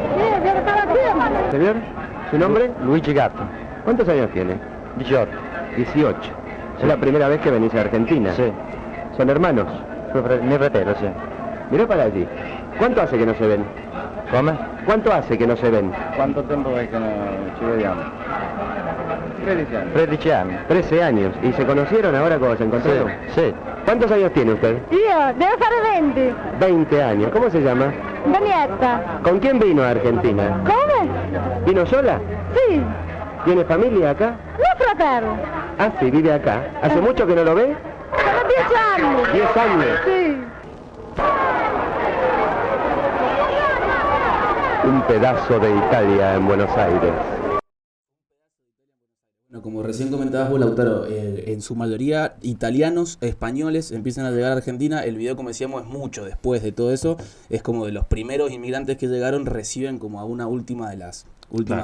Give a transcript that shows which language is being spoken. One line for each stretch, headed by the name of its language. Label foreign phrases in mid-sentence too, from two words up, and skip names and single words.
Spanish: Sí, yo estaba haciendo. Señor, ¿su nombre? Luigi Gatto. ¿Cuántos años tiene? 18. 18. ¿Es la primera vez que venís a Argentina? Sí. ¿Son hermanos?
Italian: Mi fratello,
Spanish: sí. Mirá para allí. ¿Cuánto hace que no se ven? ¿Cómo? ¿Cuánto hace que no se ven?
Italian: Quanto tempo è che ci vediamo? 13 anni.
Spanish: 13 años. 13 años. ¿Y se conocieron ahora cuando se encontraron? Sí. ¿Cuántos años tiene usted?
Italian: Io devo fare 20.
Spanish: 20 años. ¿Cómo se llama? Danietta. ¿Con quién vino a Argentina?
Italian: Come?
Spanish: ¿Vino sola?
Italian: Sì.
Spanish: ¿Tiene familia acá?
Italian: Mio fratello.
Spanish: Ah, sí, vive acá. ¿Hace mucho que no lo ve?
Italian: Sono 10 anni.
Spanish: 10 años.
Italian: Sì.
Spanish: Un pedazo de Italia en Buenos Aires. Bueno, como recién comentabas vos, Lautaro, en su mayoría italianos, españoles empiezan a llegar a Argentina. El video, como decíamos, es mucho después de todo eso. Es como de los primeros inmigrantes que llegaron, reciben como a una última de las últimas